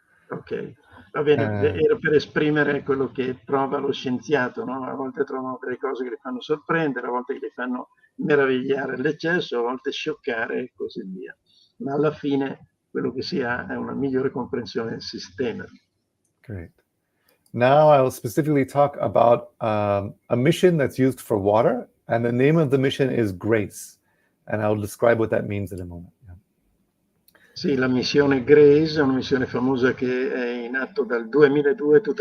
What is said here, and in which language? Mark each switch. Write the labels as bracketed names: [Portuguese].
[Italian] Ok, va bene, era per esprimere quello che prova lo scienziato, no? A volte trovano delle cose che li fanno sorprendere, a volte che li fanno meravigliare all'eccesso, a volte scioccare e così via. Ma alla fine quello che si ha è una migliore comprensione del sistema. [English] Great. Now I will specifically talk about a mission that's used for water, and the name of the mission is GRACE, and I will describe what that means in a moment. [Italian] Sì, la missione GRACE è una missione famosa che è in atto dal 2002.